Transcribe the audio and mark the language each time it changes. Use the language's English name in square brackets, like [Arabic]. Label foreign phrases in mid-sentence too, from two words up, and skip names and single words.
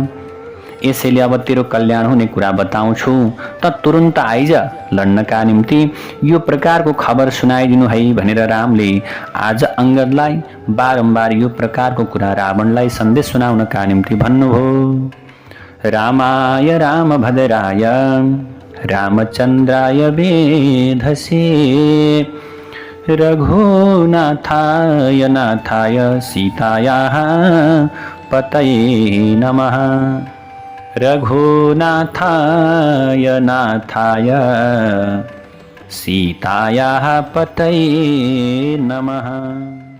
[Nepali] यसैले अब तेरो कल्याण हुने कुरा बताउँछु, त तुरुन्त आइज लड्नका निम्ति यो प्रकारको खबर सुनाइदिनु है भनेर रामले आज अङ्गदलाई बारम्बार यो प्रकारको कुरा रावणलाई सन्देश सुनाउनका निम्ति भन्नुभयो। [Sanskrit] रामाय रामभद्राय रामचन्द्राय वेधसे रघुनाथाय नाथाय सीतायाः पतये नमः। रघुनाथाय नाथाय सीतायाः पतये नमः।